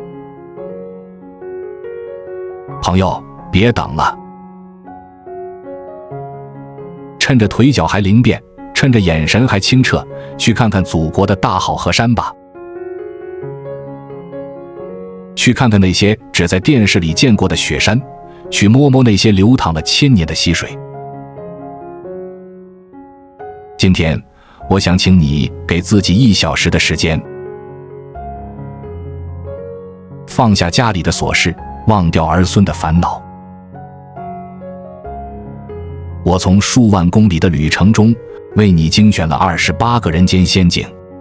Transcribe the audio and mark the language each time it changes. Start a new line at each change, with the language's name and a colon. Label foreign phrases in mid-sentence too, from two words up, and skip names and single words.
Chinese: 朋友，別等了，趁着腿腳還靈便，趁着眼神還清澈，去看看祖國的大好河山吧。去看看那些只在電視裡見過的雪山，去摸摸那些流淌了千年的溪水。今天，我想請你給自己1小時的時間，放下家裡的瑣事，忘掉兒孫的煩惱。我從數萬公里的旅程中，為你精選了28個人間仙境。